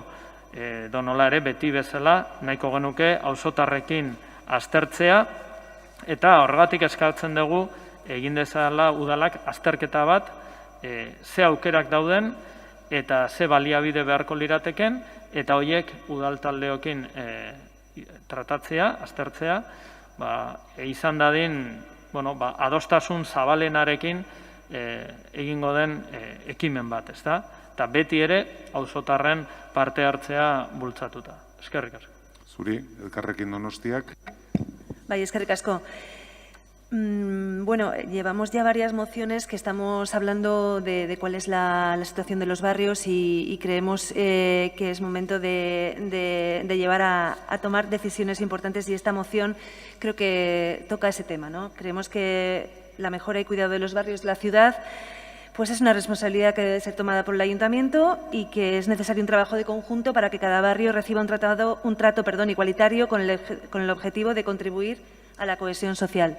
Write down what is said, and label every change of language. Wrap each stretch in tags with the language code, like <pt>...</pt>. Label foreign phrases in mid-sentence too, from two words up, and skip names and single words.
<eu>Donola ere beti bezala nahiko genuke auzotarrekin aztertzea eta horregatik eskatzen dugu egin dezala udalak azterketa bat ze aukerak dauden eta ze baliabide beharko lirateken eta horiek udaltaldeokin tratatzea, aztertzea, izan dadin adostasun zabalenarekin egingo den ekimen bat, ezta? Eta beti ere, auzotarren parte hartzea bultzatuta. Eskerrik asko. Zuri, Elkarrekin Donostiak. Bai, eskerrik asko.</eu> <es>Bueno, llevamos ya varias mociones que estamos hablando de cuál es la situación de los barrios y creemos que es momento de llevar a tomar decisiones importantes y esta moción creo que toca ese tema, ¿no? Creemos que la mejora y cuidado de los barrios de la ciudad pues es una responsabilidad que debe ser tomada por el Ayuntamiento y que es necesario un trabajo de conjunto para que cada barrio reciba un trato igualitario con el objetivo de contribuir a la cohesión social.</es>